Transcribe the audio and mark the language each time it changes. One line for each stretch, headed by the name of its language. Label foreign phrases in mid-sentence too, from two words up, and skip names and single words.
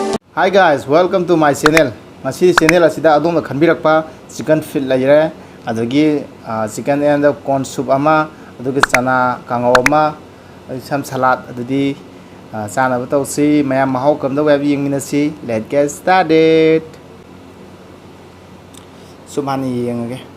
English: Hi guys, welcome to my channel.
Manipuri: Ngasi channel asida adom khanbirakpa
English: chicken feet
Manipuri: laire adagi
English: chicken and corn soup
Manipuri: ama adugi chana kangau ama sam salad adudi chana batausi mayam mahau kamda web yingminasi.
English: Let's get started.
Manipuri: Sumani yengage.